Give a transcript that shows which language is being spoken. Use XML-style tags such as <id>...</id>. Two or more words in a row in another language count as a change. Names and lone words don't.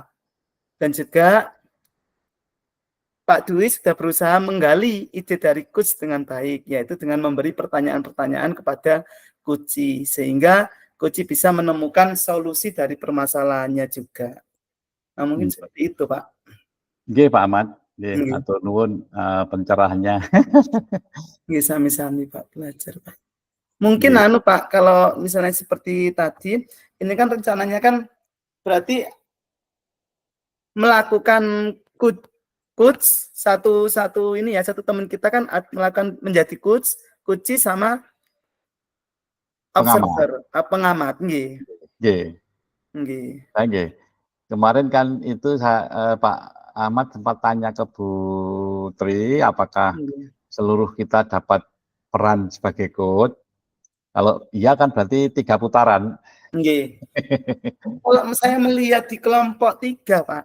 <id>Dan juga Pak Dwi sudah berusaha menggali ide dari coach dengan baik, yaitu dengan memberi pertanyaan-pertanyaan kepada coach, sehingga coach bisa menemukan solusi dari permasalahannya juga. Nah, mungkin seperti itu, Pak.</id> <jv>Nggih, Pak Ahmad. Nggih, matur nuwun pencerahannya. Nggih, sami-sami Pak,</jv> <id>belajar, Pak. Mungkin Pak, kalau misalnya seperti tadi, ini kan rencananya kan berarti melakukan coach satu ini ya, satu teman kita kan melakukan menjadi coach sama observer, pengamat nggih.</id> <jv>Nggih. Nggih.</jv> <id>Kemarin kan itu Pak Ahmad sempat tanya ke Bu Tri apakah seluruh kita dapat peran sebagai coach. Kalau iya kan berarti 3 putaran.</id> <jv>Nggih.</jv> <id>Kalau saya melihat di kelompok 3, Pak.</id>